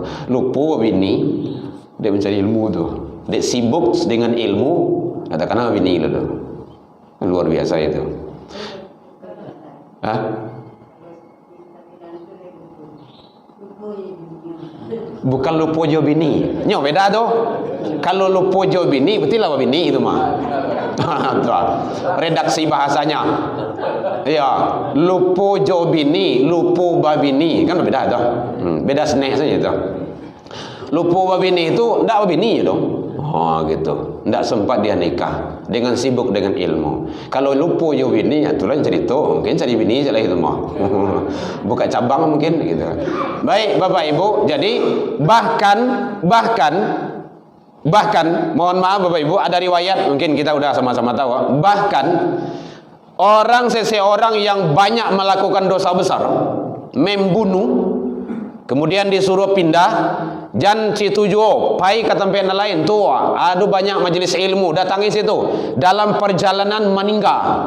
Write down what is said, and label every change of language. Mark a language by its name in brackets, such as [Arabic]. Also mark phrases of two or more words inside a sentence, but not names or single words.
[Indonesian] Lupa bini dia mencari ilmu tuh. Dia sibuk dengan ilmu, katakanlah bini itu. Luar biasa itu. Hah? [Minangkabau] Bukan lupa jo bini. Nyo beda tuh. Kalau lupa jo bini, berarti lah bini itu mah. [Indonesian] Redaksi bahasanya. [Minangkabau] Ya, lupa jo bini, lupa babini, kan beda tuh. Beda senek saja tuh. Lupa babini itu ndak babini dong. [Indonesian] Oh gitu. Ndak sempat dia nikah dengan sibuk dengan ilmu. Kalau [Minangkabau] lupa jo bini, [Indonesian] ya tulen cerita, mungkin cari bini saja itu mah. Buka cabang mungkin gitu. Baik Bapak Ibu, jadi bahkan mohon maaf Bapak Ibu, ada riwayat mungkin kita udah sama-sama tahu, bahkan seseorang yang banyak melakukan dosa besar, membunuh, kemudian disuruh pindah, [Minangkabau] jan situ jo pai [Indonesian] ke tempat lain tua, aduh banyak majelis ilmu, datangi situ, dalam perjalanan meninggal,